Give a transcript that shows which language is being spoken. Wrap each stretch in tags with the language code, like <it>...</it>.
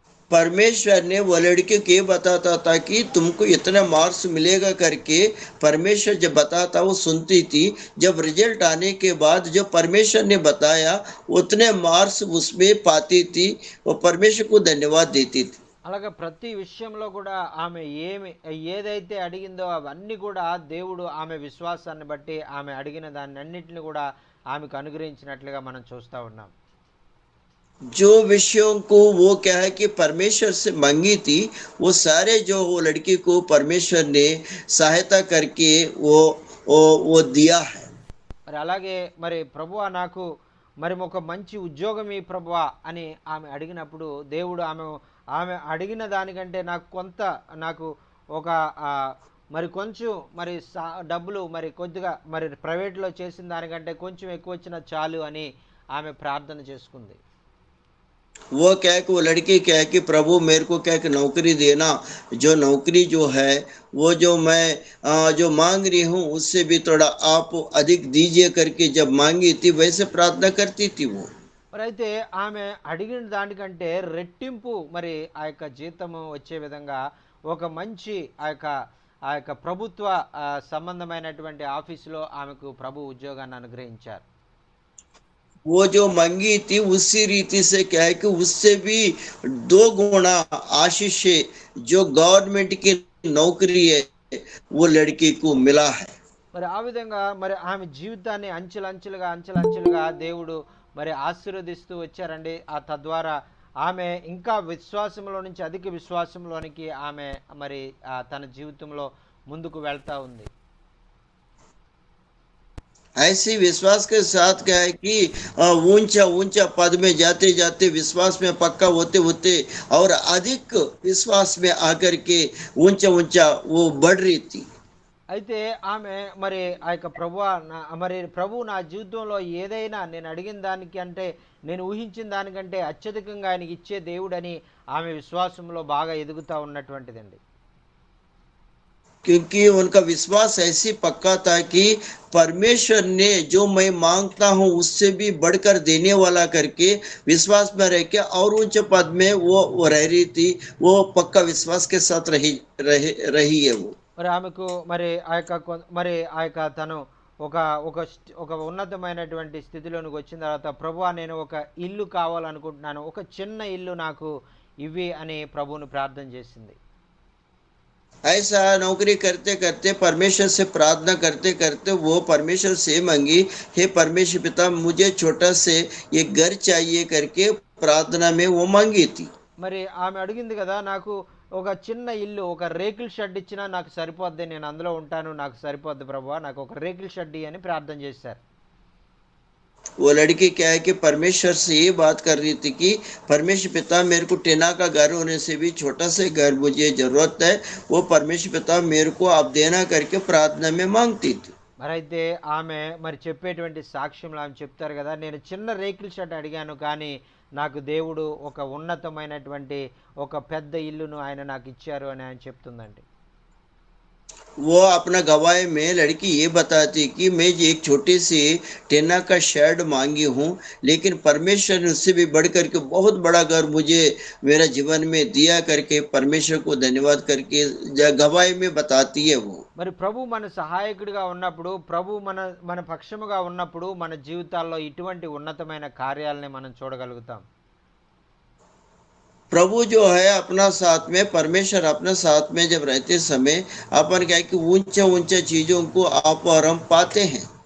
<hi>परमेश्वर ने वो लड़के के बताता था कि तुमको इतना मार्क्स मिलेगा करके परमेश्वर जब बताता वो सुनती थी। जब रिजल्ट आने के बाद जो परमेश्वर ने बताया उतने मार्क्स उसमें पाती थी, वो परमेश्वर को धन्यवाद देती थी।</hi> <te>అలాగే ప్రతి విషయంలో కూడా ఆమె ఏదైతే అడిగిందో అవన్నీ కూడా దేవుడు ఆమె విశ్వాసాన్ని బట్టి ఆమె అడిగిన దాన్ని అన్నింటిని కూడా ఆమెకు అనుగ్రహించినట్లుగా మనం చూస్తూ ఉన్నాం.</te> <hi>जो विषयों को वो क्या है कि परमेश्वर से मांगी थी वो सारे जो वो लड़की को परमेश्वर ने सहायता करके वो दिया है।</hi> <te>మరి అలాగే మరి ప్రభువా నాకు మరి ఒక మంచి ఉద్యోగం ఈ ప్రభువా అని ఆమె అడిగినప్పుడు దేవుడు ఆమె అడిగిన దానికంటే నాకు ఒక మరి కొంచెం మరి డబ్బులు మరి కొద్దిగా మరి ప్రైవేట్లో చేసిన దానికంటే కొంచెం ఎక్కువ వచ్చినా చాలు అని ఆమె ప్రార్థన చేసుకుంది.</te> <hi>वो क्या है कि वो लड़की क्या है कि प्रभु मेरे को क्या है कि नौकरी देना, जो नौकरी जो है वो जो मैं जो मांग रही हूँ उससे भी थोड़ा आप अधिक दीजिए करके जब मांगी थी वैसे प्रार्थना करती थी वो।</hi> <te>మరి అయితే ఆమె అడిగిన దానికంటే రెట్టింపు మరి ఆ యొక్క జీతము వచ్చే విధంగా ఒక మంచి ఆ యొక్క ప్రభుత్వ సంబంధమైనటువంటి ఆఫీసులో ఆమెకు ప్రభు ఉద్యోగాన్ని అనుగ్రహించారు.</te> <hi>वो जो मांगी थी उसी रीति से क्या है कि उससे भी 2 गुना आशीष जो गवर्नमेंट की नौकरी है वो लड़की को मिला है।</hi> <te>మరి ఆ విధంగా మరి ఆమె జీవితాన్ని అంచెలంచెలుగా దేవుడు మరి ఆశీర్వదిస్తూ వచ్చారండి. తద్వారా ఆమె ఇంకా విశ్వాసంలో నుంచి అధిక విశ్వాసంలోనికి ఆమె మరి తన జీవితంలో ముందుకు వెళ్తా ఉంది.</te> <hi>ऐसे विश्वास के साथ क्या है कि ऊंचा ऊंचा पद में जाते जाते विश्वास में पक्का होते होते और अधिक विश्वास में आकर के ऊंचा ऊंचा वो बढ़ रही थी।</hi> <te>అయితే ఆమె మరి ఆ యొక్క ప్రభు నా జీవితంలో ఏదైనా నేను అడిగిన దానికి అంటే నేను ఊహించిన దానికంటే అత్యధికంగా ఆయనకి ఇచ్చే దేవుడని ఆమె విశ్వాసంలో బాగా ఎదుగుతూ ఉన్నటువంటిదండి.</te> <hi>क्योंकि उनका विश्वास ऐसी पक्का था कि परमेश्वर ने जो मैं मांगता हूँ उससे भी बढ़कर देने वाला करके विश्वास में रह के और ऊंचे पद में वो रह रही थी। वो पक्का विश्वास के साथ रही है वो।</hi> <te>మరి ఆమెకు మరి ఆ యొక్క తను ఒక ఉన్నతమైనటువంటి స్థితిలోనికి వచ్చిన తర్వాత ప్రభువా నేను ఒక ఇల్లు కావాలనుకుంటున్నాను, ఒక చిన్న ఇల్లు నాకు ఇవి అని ప్రభువుని ప్రార్థన చేసింది.</te> <hi>ऐसा नौकरी करते करते परमेश्वर से प्रार्थना करते करते वो परमेश्वर से मांगी, हे परमेश्वर पिता मुझे छोटा से ये घर चाहिए करके प्रार्थना में वो मांगी थी।</hi> <te>మరి ఆమె అడిగింది కదా, నాకు ఒక చిన్న ఇల్లు, ఒక రేకుల షెడ్ ఇచ్చినా నాకు సరిపోద్ది, నేను అందులో ఉంటాను, నాకు సరిపోద్ది ప్రభువా, నాకు ఒక రేకుల షెడ్ ఇయ్యి అని ప్రార్థన చేశారు.</te> <hi>वो लड़की क्या है कि परमेश्वर से ये बात कर रही थी कि परमेश्वर पिता मेरे को टीना का घर होने से भी छोटा से घर मुझे जरूरत है, वो परमेश्वर पिता मेरे को आप देना करके प्रार्थना में मांगती थी।</hi> <te>మరైతే ఆమె మరి చెప్పేటువంటి సాక్ష్యంలో ఆమె చెప్తారు కదా, నేను చిన్న రేకుల షెడ్ అడిగాను కానీ నాకు దేవుడు ఒక ఉన్నతమైనటువంటి ఒక పెద్ద ఇల్లును ఆయన నాకు ఇచ్చారు అని ఆయన చెప్తుందండి.</te> <hi>वो अपना गवाही में लड़की ये बताती कि मैं एक छोटी सी टेना का शेड मांगी हूँ, लेकिन परमेश्वर ने उससे भी बढ़ करके बहुत बड़ा घर मुझे मेरा जीवन में दिया करके परमेश्वर को धन्यवाद करके गवाही में बताती है वो।</hi> <te>మరి ప్రభు మన సహాయకుడిగా ఉన్నప్పుడు, ప్రభు మన మన పక్షముగా ఉన్నప్పుడు మన జీవితాల్లో ఇటువంటి ఉన్నతమైన కార్యాలని మనం చూడగలుగుతాం.</te> <hi>प्रभु जो है अपना साथ में, परमेश्वर अपने साथ में जब रहते समय अपन क्या है कि ऊंचे ऊंचे चीजों को आप और हम पाते हैं।</hi>